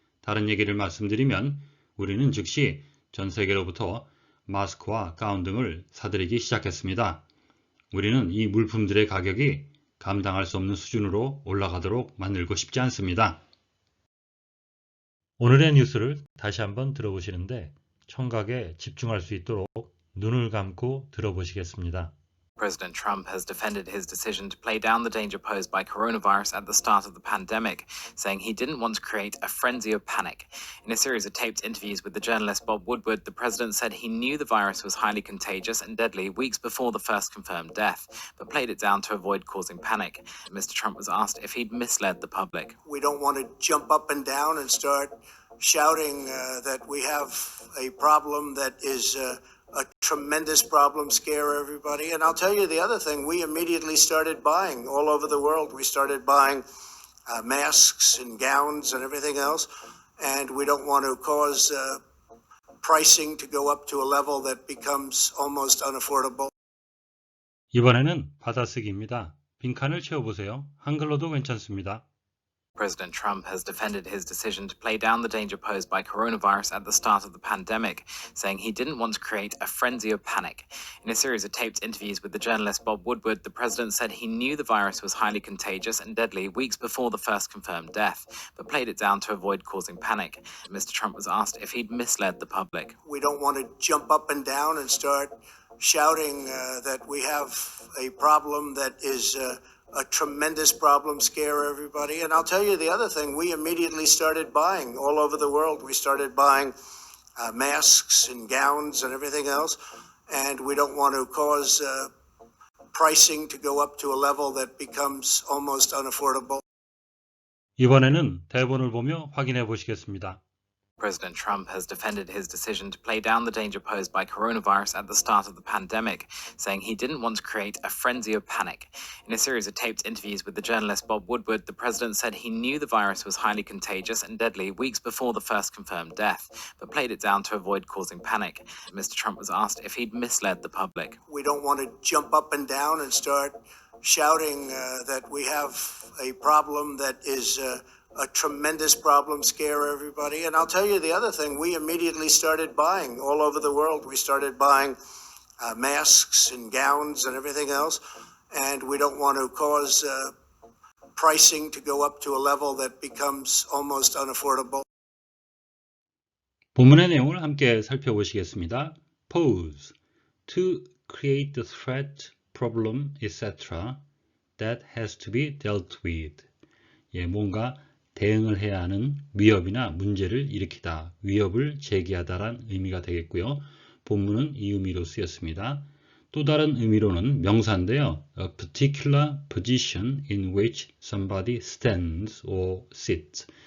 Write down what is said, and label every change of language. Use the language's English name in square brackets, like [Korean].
[Korean] 다른 얘기를 말씀드리면 우리는 즉시 전 세계로부터 마스크와 가운 등을 사들이기 시작했습니다. 우리는 이 물품들의 가격이 감당할 수 없는 수준으로 올라가도록 만들고 싶지 않습니다. 오늘의 뉴스를 다시 한번 들어보시는데 청각에 집중할 수 있도록 눈을 감고 들어보시겠습니다. [English] President Trump has defended his decision to play down the danger posed by coronavirus at the start of the pandemic, saying he didn't want to create a frenzy of panic. In a series of taped interviews with the journalist Bob Woodward, the president said he knew the virus was highly contagious and deadly weeks before the first confirmed death, but played it down to avoid causing panic. Mr. Trump was asked if he'd misled the public. We don't want to jump up and down and start shouting that we have a problem that is a tremendous problem, scare everybody. And I'll tell you the other thing, we immediately started buying all over the world. We started buying masks and gowns and everything else. And we don't want to cause pricing to go up to a level that becomes almost unaffordable. [Korean] 이번에는 받아쓰기입니다. 빈칸을 채워보세요. 한글로도 괜찮습니다. [English] President Trump has defended his decision to play down the danger posed by coronavirus at the start of the pandemic, saying he didn't want to create a frenzy of panic. In a series of taped interviews with the journalist Bob Woodward, the president said he knew the virus was highly contagious and deadly weeks before the first confirmed death, but played it down to avoid causing panic. Mr. Trump was asked if he'd misled the public. We don't want to jump up and down and start shouting that we have a problem that is a tremendous problem, scare everybody. And I'll tell you the other thing, we immediately started buying all over the world. We started buying masks and gowns and everything else. And we don't want to cause pricing to go up to a level that becomes almost unaffordable. 이번에는 대본을 보며 확인해 보시겠습니다. President Trump has defended his decision to play down the danger posed by coronavirus at the start of the pandemic, saying he didn't want to create a frenzy of panic. In a series of taped interviews with the journalist Bob Woodward, the president said he knew the virus was highly contagious and deadly weeks before the first confirmed death, but played it down to avoid causing panic. Mr. Trump was asked if he'd misled the public. We don't want to jump up and down and start shouting that we have a problem that is a tremendous problem, scare everybody. And I'll tell you the other thing, we immediately started buying all over the world. We started buying masks and gowns and everything else. And we don't want to cause pricing to go up to a level that becomes almost unaffordable. [Korean] 본문의 내용을 함께 살펴보시겠습니다. [English] Pose. To create the threat, problem, etc. that has to be dealt with. [Korean] 뭔가 대응을 해야 하는 위협이나 문제를 일으키다, 위협을 제기하다란 의미가 되겠고요. 본문은 이 의미로 쓰였습니다. 또 다른 의미로는 명사인데요. [English] A particular position in which somebody stands or sits.